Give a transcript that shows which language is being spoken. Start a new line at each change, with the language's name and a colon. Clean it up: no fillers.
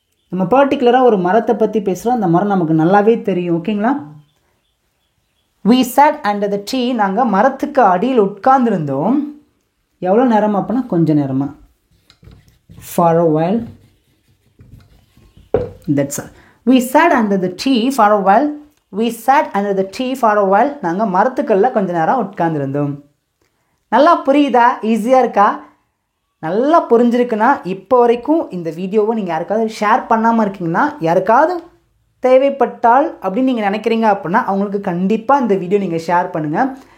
Tamil: நம்ம பர்டிகுலராக ஒரு மரத்தை பற்றி பேசுகிறோம். அந்த மரம் நமக்கு நல்லாவே தெரியும். ஓகேங்களா?
English: We sat under the tree.
Tamil: நாங்கள் மரத்துக்கு அடியில் உட்கார்ந்துருந்தோம். எவ்வளோ நேரம் அப்படின்னா கொஞ்சம் நேரமாக.
English: For a while. That's all. We sat under the tree for a while. We sat under the tree for a while.
Tamil: நாங்கள் மரத்துக்கல்ல கொஞ்ச நேரம் உட்கார்ந்துருந்தோம். நல்லா புரியுதா? ஈஸியாக இருக்கா? நல்லா புரிஞ்சிருக்குன்னா இப்போ வரைக்கும் இந்த வீடியோவை நீங்கள் யாருக்காவது ஷேர் பண்ணாமல் இருக்கீங்கன்னா, யாருக்காவது தேவைப்பட்டால் அப்படின்னு நீங்கள் நினைக்கிறீங்க அப்படின்னா அவங்களுக்கு கண்டிப்பாக இந்த வீடியோ நீங்கள் ஷேர் பண்ணுங்கள்.